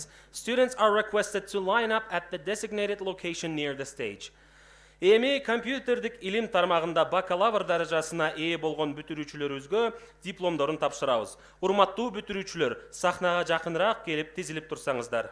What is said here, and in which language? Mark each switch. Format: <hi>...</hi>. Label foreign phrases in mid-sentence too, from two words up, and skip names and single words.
<en>Students are requested to line up at the designated location near the stage.</en> <ky>Эми компьютердик илим тармагында бакалавр даражасына ээ болгон бүтүрүүчүлөрүбүзгө дипломдорун тапшырабыз. Урматтуу бүтүрүүчүлөр, сахнага жакыныраак келип тизилип турсаңыздар.</ky>